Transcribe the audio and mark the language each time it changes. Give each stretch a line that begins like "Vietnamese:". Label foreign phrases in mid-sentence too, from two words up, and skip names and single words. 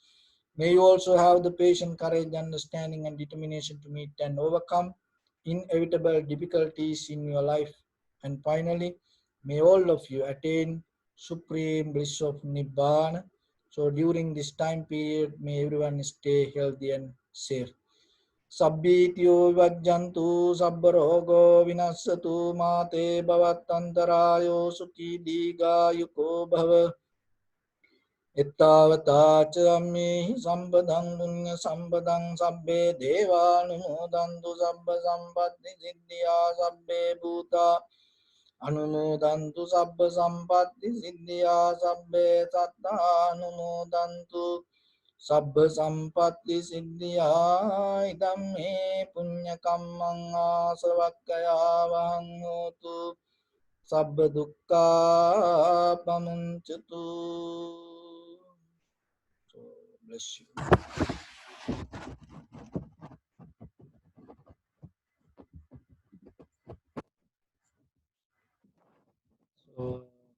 English: May you also have the patience, courage, understanding, and determination to meet and overcome inevitable difficulties in your life. And finally, may all of you attain supreme bliss of Nibbana. So during this time period, may everyone stay healthy and safe.
Pali: Sabbityo vajjantu sabbarogo vinasatu mate bhavatantarayo sukhi digayuko bhava. Ittavata ca ammehi sampadang punya sampadang sabbe devanumodantu sabba sampatti siddhya sabbe bhuta anumodantu sabba sampatti siddhya sabbe satta anumodantu sabba sampatti siddhya idam me punya kammang asavakkaya vahang hotu sabba dukkha pamuncatu.
English: So, bless you. So